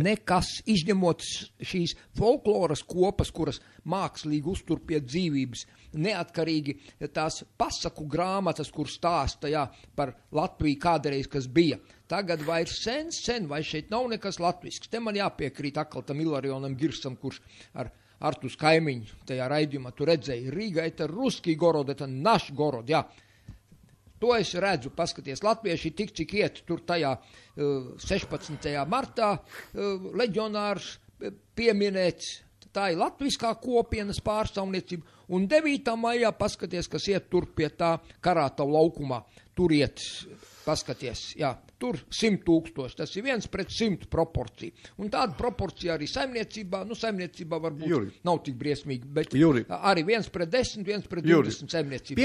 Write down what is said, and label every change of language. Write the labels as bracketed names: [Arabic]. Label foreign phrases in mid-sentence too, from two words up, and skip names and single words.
[Latvian] Nekas, izņemot šīs folkloras kopas, kuras mākslīgi uztur pie dzīvības, neatkarīgi tās pasaku grāmatas, kur stāsta par Latviju kādreiz, kas bija. Tagad vairs sen, vai šeit nav nekas latvisks. Te man jāpiekrīt atkal tam Ilarionam Girsam, kurš ar Artus kaimiņu tajā raidījumā tu redzēji. [Russian] Rīga это русский город, это наш город, [Latvian] jā. To es redzu, paskaties, latvieši tik cik iet tur tajā 16. martā leģionārs pieminēts, tā ir latviskā kopienas pārstāvniecība, un 9. maijā paskaties, kas iet tur pie tā Karātavu laukumā, tur iet, paskaties, jā, tur 100 000, tas ir 1:100 proporcija, un tāda proporcija arī saimniecībā, saimniecībā varbūt nav tik briesmīgi, bet arī 1:10, 1:20 saimniecībā.